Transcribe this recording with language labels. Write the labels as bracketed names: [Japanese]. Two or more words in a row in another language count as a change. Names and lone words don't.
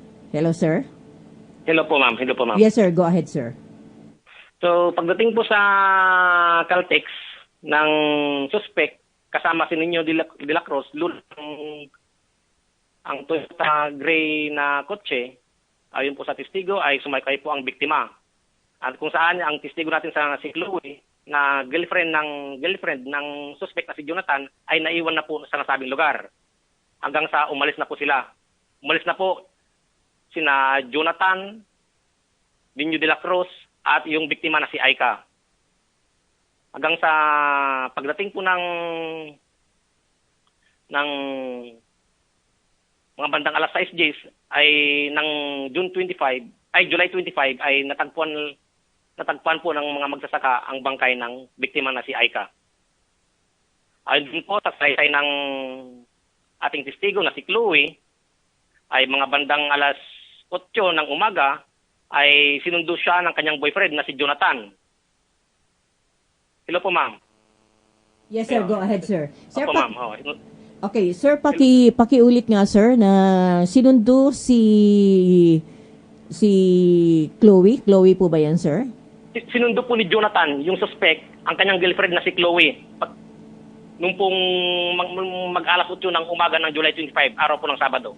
[English] Hello, sir. [Filipino] Hello po, ma'am. Hello po, ma'am. [English] Yes, sir. Go ahead, sir. [Filipino] So, pagdating po sa Caltex ng suspect, kasama si Nino de la Cruz, ang Toyota Gray na kotse, ayon po sa testigo, ay sumakay po ang biktima. At kung saan ang testigo natin sa si Chloe, na girlfriend ng suspect na si Jonathan, ay naiwan na po sa nasabing lugar. Hanggang sa umalis na po sila. Umalis na po sina Jonathan, Nino de la Cruz, at yung biktima na si Aika. Hanggang sa pagdating po ng mga bandang alas 6 days ay ng July 25 ay natagpuan po ng mga magsasaka ang bangkay ng biktima na si Aika. Ayon po sa salaysay ng ating testigo na si Chloe ay mga bandang alas 8 ng umaga ay sinundo siya ng kanyang boyfriend na si Jonathan. Hello po, ma'am. [English] Yes, sir. Go ahead, sir. Sir, [Filipino] Opo, ma'am. okay, sir, pakiulit nga, sir, na sinundo si Chloe. Chloe po ba yan, sir? Sinundo po ni Jonathan, yung suspect, ang kanyang girlfriend na si Chloe. Nung pong mag-alas 8 ng umaga ng July 25, araw po ng Sabado.